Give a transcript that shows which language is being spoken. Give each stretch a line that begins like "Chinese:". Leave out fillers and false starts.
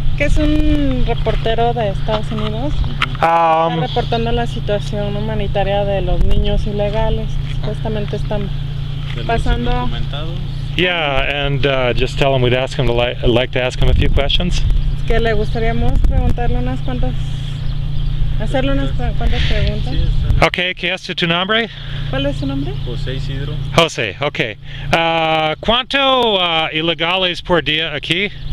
Spanish: Que es un reportero de Estados Unidos. Está reportando la situación humanitaria de los niños ilegales. Supuestamente están pasando.
English: Yeah, and just tell him we'd ask him to like to ask him a few questions.
Spanish: Es que le gustaríamos preguntarle unas cuantas. Hacerle unas cuantas preguntas. Okay, ¿qué es tu nombre? ¿Cuál es su nombre? José Isidro. José, okay. ¿Cuánto ilegales por día aquí?